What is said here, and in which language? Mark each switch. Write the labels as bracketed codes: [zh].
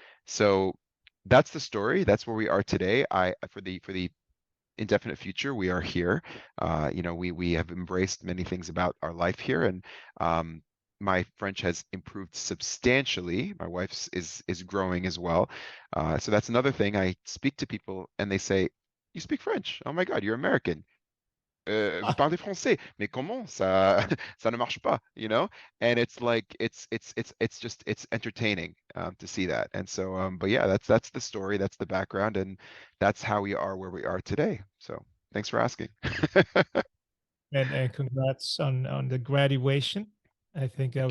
[en] So that's the story. That's where we are today. For the indefinite future, we are here. We have embraced many things about our life here, and my French has improved substantially. My wife's is growing as well. So that's another thing. I speak to people and they say, "You speak French? Oh my God, you're American. [fr] Vous parlez français, mais comment ça ça ne marche pas, [en] you know?" And it's like it's just it's entertaining to see that. And so, but yeah, that's the story, that's the background, and that's how we are where we are today. So thanks for asking. And congrats on the graduation. I think that